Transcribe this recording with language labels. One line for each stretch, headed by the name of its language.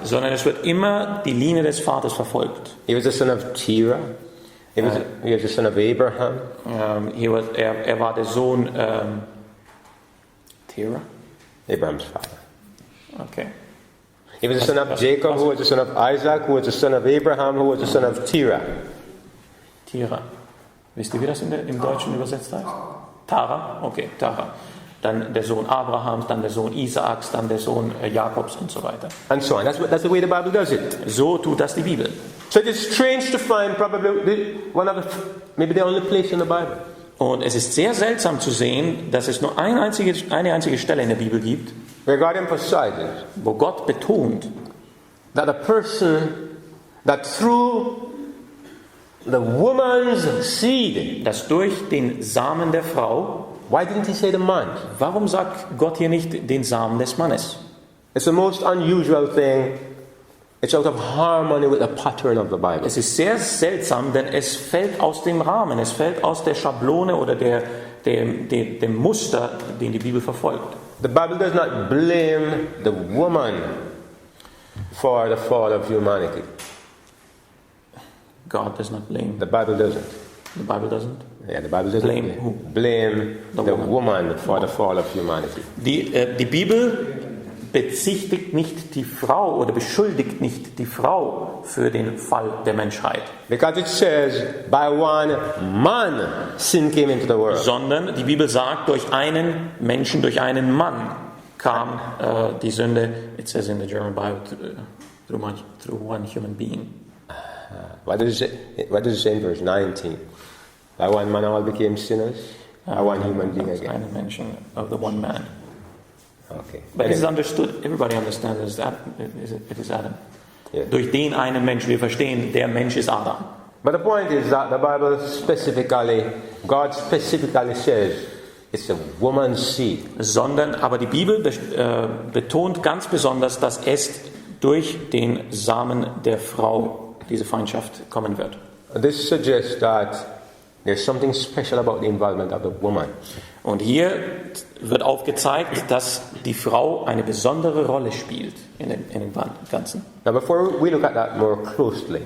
German: Sondern es wird immer die Linie des Vaters verfolgt.
English: He was the son of Terah. He was the son of Abraham.
German: Er war der Sohn Terah?
English: Abraham's father. Okay. He was the son of Jacob, who was the son of Isaac, who was the son of Abraham, who was the son of Terah. Terah.
German: Wisst ihr, wie das im Deutschen übersetzt heißt? Tara? Okay, Tara. Dann der Sohn Abrahams, dann der Sohn Isaaks, dann der Sohn Jakobs und so weiter.
English: And so on. That's the way the Bible does it.
German: So tut das die Bibel.
English: So it is strange to find probably maybe the only place in the Bible
German: Und es ist sehr seltsam zu sehen, dass es nur eine einzige Stelle in der Bibel gibt,
English: where God emphasizes
German: wo Gott betont,
English: that a person that through the woman's seed.
German: dass durch den Samen der Frau,
English: Why didn't he say the man?
German: warum sagt Gott hier nicht den Samen des Mannes?
English: It's the most unusual thing. It's out of harmony with the pattern of the Bible.
German: Es ist sehr seltsam, denn es fällt aus dem Rahmen, es fällt aus der Schablone oder dem Muster, den die Bibel verfolgt.
English: The Bible does not blame the woman for the fall of humanity. God does not blame. The Bible doesn't. The Bible doesn't. Yeah, the Bible doesn't Blame who? blame the woman for the fall of humanity.
German: Die Bibel bezichtigt nicht die Frau oder beschuldigt nicht die Frau für den Fall der Menschheit.
English: Because it says, by one man sin came into the world.
German: Sondern die Bibel sagt, durch einen Menschen, durch einen Mann kam die Sünde,
English: it says in the German Bible, through one human being. What does it say in verse 19? By one man all became sinners, by one human being again.
German: Einen Menschen
English: of the one man. Okay. But it is understood, everybody understands that it is Adam. Yeah.
German: Durch den einen Menschen, wir verstehen, der Mensch ist Adam.
English: But the point is that the Bible God specifically says, it's a woman's seed.
German: Aber die Bibel betont ganz besonders, dass es durch den Samen der Frau diese Feindschaft kommen wird.
English: This suggests that there's something special about the involvement of the woman.
German: Und hier wird aufgezeigt, dass die Frau eine besondere Rolle spielt in dem Ganzen.
English: Now, before we look at that more closely,